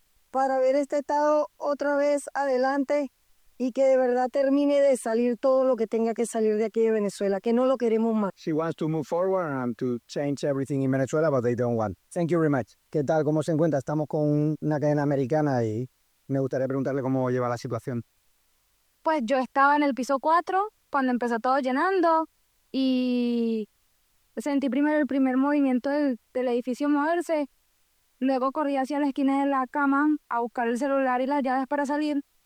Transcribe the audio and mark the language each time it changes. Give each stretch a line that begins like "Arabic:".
Spanish: Para ver este estado otra vez adelante y que de verdad termine de salir todo lo que tenga que salir de aquí de Venezuela, que no lo queremos más.
English: She wants to move forward and to change everything in Venezuela, but they don't want. Thank you very much.
Spanish: ¿Qué tal? ¿Cómo se encuentra? Estamos con una cadena americana y me gustaría preguntarle cómo lleva la situación. Pues yo estaba en el piso 4 cuando empezó todo llenando y sentí primero el primer movimiento del edificio moverse. Luego corrí hacia la esquina de la cama a buscar el celular y las llaves para salir.